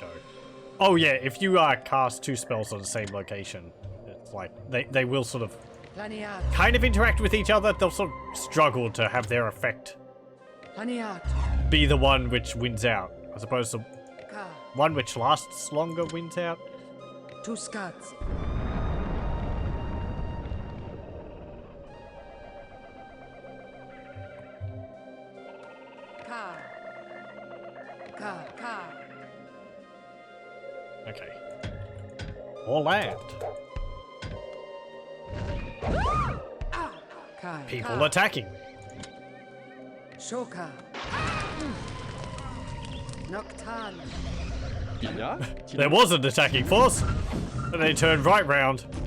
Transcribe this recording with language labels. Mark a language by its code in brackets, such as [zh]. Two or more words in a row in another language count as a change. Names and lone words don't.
[en] Oh yeah, if you cast two spells on the same location, it's like they will sort of Paniato. kind of interact with each other. They'll sort of struggle to have their effect Paniato. be the one which wins out, as opposed to Ka. one which lasts longer wins out. Two scuds. Ka. Ka. Okay. Or land. Kai. People attacking me. Shoka. Noctana. There was an attacking force, and they turned right round.